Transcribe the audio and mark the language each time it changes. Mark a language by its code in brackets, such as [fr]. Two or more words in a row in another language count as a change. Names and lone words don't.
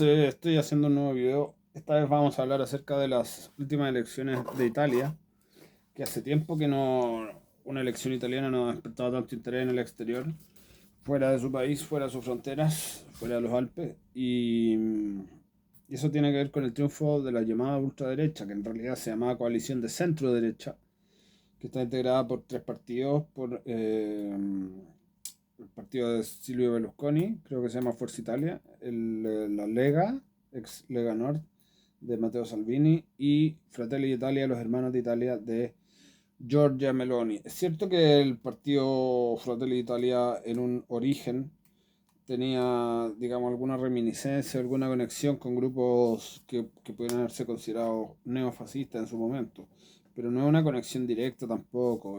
[es] Estoy haciendo un nuevo video. Esta vez vamos a hablar acerca de las últimas elecciones de Italia, que hace tiempo que una elección italiana no ha despertado tanto interés en el exterior, fuera de su país, fuera de sus fronteras, fuera de los Alpes. Y eso tiene que ver con el triunfo de la llamada ultraderecha, que en realidad se llamaba coalición de centro derecha, que está integrada por tres partidos, por el partido de Silvio Berlusconi, creo que se llama Forza Italia, la Lega, ex Lega Nord, de Matteo Salvini, y Fratelli d'Italia, los hermanos de Italia, de Giorgia Meloni. Es cierto que el partido Fratelli d'Italia en un origen tenía, digamos, alguna reminiscencia, alguna conexión con grupos que pudieran haberse considerados neofascistas en su momento, pero no es una conexión directa tampoco.